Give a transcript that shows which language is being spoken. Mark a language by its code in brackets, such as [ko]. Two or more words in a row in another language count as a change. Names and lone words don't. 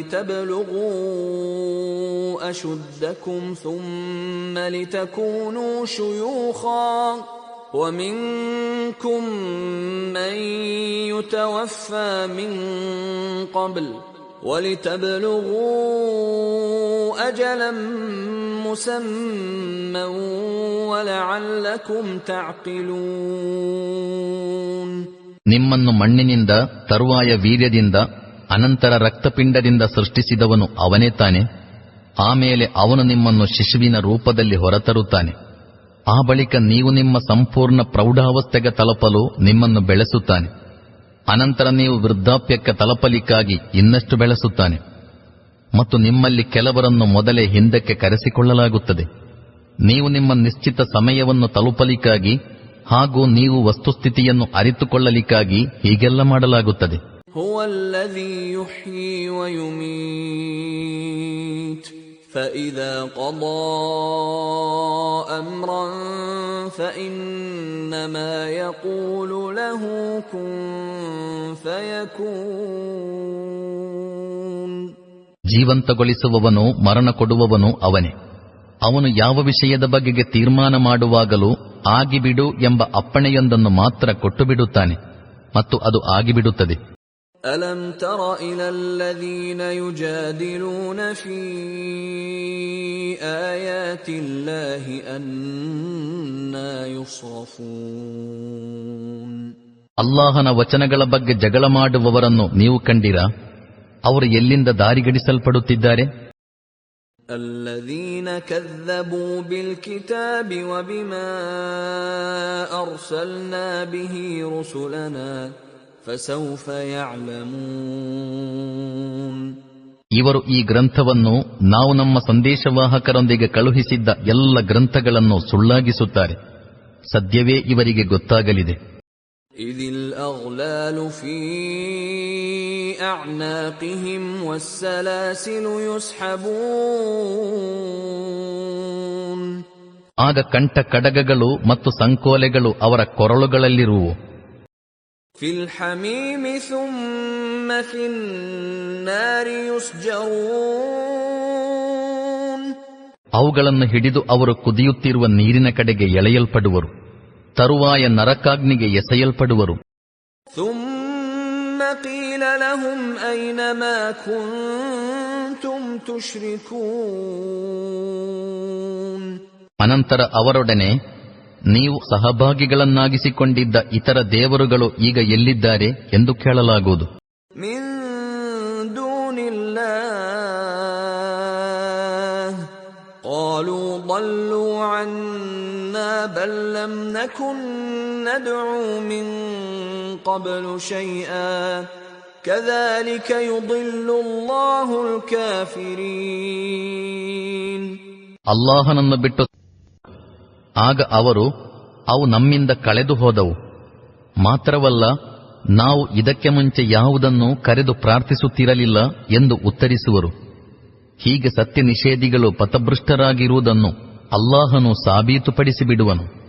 [ar] لتبلغوا أشدكم ثم لتكونوا شيوخا ومنكم من يتوفى من قبل ولتبلغوا أجلا مسمى ولعلكم تعقلون. [kn] ನಿಮ್ಮನ್ನು ಮಣ್ಣಿನಿಂದ, ತರುವಾಯ ವೀರ್ಯದಿಂದ, ಅನಂತರ ರಕ್ತಪಿಂಡದಿಂದ ಸೃಷ್ಟಿಸಿದವನು ಅವನೇ ತಾನೆ. ಆಮೇಲೆ ಅವನು ನಿಮ್ಮನ್ನು ಶಿಶುವಿನ ರೂಪದಲ್ಲಿ ಹೊರತರುತ್ತಾನೆ. ಆ ಬಳಿಕ ನೀವು ನಿಮ್ಮ ಸಂಪೂರ್ಣ ಪ್ರೌಢಾವಸ್ಥೆಗೆ ತಲುಪಲು ನಿಮ್ಮನ್ನು ಬೆಳೆಸುತ್ತಾನೆ. ಅನಂತರ ನೀವು ವೃದ್ಧಾಪ್ಯಕ್ಕೆ ತಲುಪಲಿಕ್ಕಾಗಿ ಇನ್ನಷ್ಟು ಬೆಳೆಸುತ್ತಾನೆ. ಮತ್ತು ನಿಮ್ಮಲ್ಲಿ ಕೆಲವರನ್ನು ಮೊದಲೇ ಹಿಂದಕ್ಕೆ ಕರೆಸಿಕೊಳ್ಳಲಾಗುತ್ತದೆ. ನೀವು ನಿಮ್ಮ ನಿಶ್ಚಿತ ಸಮಯವನ್ನು ತಲುಪಲಿಕ್ಕಾಗಿ ಹಾಗೂ ನೀವು ವಸ್ತುಸ್ಥಿತಿಯನ್ನು ಅರಿತುಕೊಳ್ಳಲಿಕ್ಕಾಗಿ ಹೀಗೆಲ್ಲ ಮಾಡಲಾಗುತ್ತದೆ. [ar] هو الذي يحيي ويميت فإذا قضى أمرا فإنما يقول له كن فيكون. [kn] ಜೀವಂತಗೊಳಿಸುವವನು ಮರಣ ಕೊಡುವವನು ಅವನೇ. ಅವನು ಯಾವ ವಿಷಯದ ಬಗೆಗೆ ತೀರ್ಮಾನ ಮಾಡುವಾಗಲೂ ಆಗಿಬಿಡು ಎಂಬ ಅಪ್ಪಣೆಯೊಂದನ್ನು ಮಾತ್ರ ಕೊಟ್ಟು ಬಿಡುತ್ತಾನೆ ಮತ್ತು ಅದು ಆಗಿಬಿಡುತ್ತದೆ. [ar] ألم تر إلى الذين يجادلون في آيات الله أنى يصرفون. [kn] ಅಲ್ಲಾಹನ ವಚನಗಳ ಬಗ್ಗೆ ಜಗಳ ಮಾಡುವವರನ್ನು ನೀವು ಕಂಡಿರಾ? ಅವರು ಎಲ್ಲಿಂದ ದಾರಿಗಡಿಸಲ್ಪಡುತ್ತಿದ್ದಾರೆ? [ar] الذين كذبوا بالكتاب وبما أرسلنا به رسلنا فسوف يعلمون. [kn] ಇವರು ಈ ಗ್ರಂಥವನ್ನು, ನಾವು ನಮ್ಮ ಸಂದೇಶವಾಹಕರೊಂದಿಗೆ ಕಳುಹಿಸಿದ್ದ ಎಲ್ಲ ಗ್ರಂಥಗಳನ್ನು ಸುಳ್ಳಾಗಿಸುತ್ತಾರೆ. ಸದ್ಯವೇ ಇವರಿಗೆ ಗೊತ್ತಾಗಲಿದೆ. [ar] إذ الأغلال في أعناقهم والسلاسل يسحبون. [kn] ಆಗ ಕಂಠ ಕಡಗಗಳು ಮತ್ತು ಸಂಕೋಲೆಗಳು ಅವರ ಕೊರಳುಗಳಲ್ಲಿರುವು. [ar] في الحميم ثم في النار يسجرون. [kn] ಅವುಗಳನ್ನು ಹಿಡಿದು ಅವರು ಕುದಿಯುತ್ತಿರುವ ನೀರಿನ ಕಡೆಗೆ ಎಳೆಯಲ್ಪಡುವರು, ತರುವಾಯ ನರಕಾಗ್ನಿಗೆ ಎಸೆಯಲ್ಪಡುವರು. [ar] ثم قيل لهم أين ما كنتم تشركون. [kn] ಅನಂತರ ಅವರೊಡನೆ ನೀವು ಸಹಭಾಗಿಗಳನ್ನಾಗಿಸಿಕೊಂಡಿದ್ದ ಇತರ ದೇವರುಗಳು ಈಗ ಎಲ್ಲಿದ್ದಾರೆ ಎಂದು ಕೇಳಲಾಗುವುದು. [ar] من دون الله قالوا ضلوا عنا بل لم نكن ندعو من قبل شيئا كذلك يضل الله الكافرين. [kn] ಅಲ್ಲಾಹನನ್ನು ಬಿಟ್ಟು ಆಗ ಅವರು ಅವು ನಮ್ಮಿಂದ ಕಳೆದು ಹೋದವು, ಮಾತ್ರವಲ್ಲ ನಾವು ಇದಕ್ಕೆ ಮುಂಚೆ ಯಾವುದನ್ನು ಕರೆದು ಪ್ರಾರ್ಥಿಸುತ್ತಿರಲಿಲ್ಲ ಎಂದು ಉತ್ತರಿಸುವರು. ಹೀಗೆ ಸತ್ಯ ನಿಷೇಧಿಗಳು ಪಥಭೃಷ್ಟರಾಗಿರುವುದನ್ನು ಅಲ್ಲಾಹನು ಸಾಬೀತುಪಡಿಸಿಬಿಡುವನು.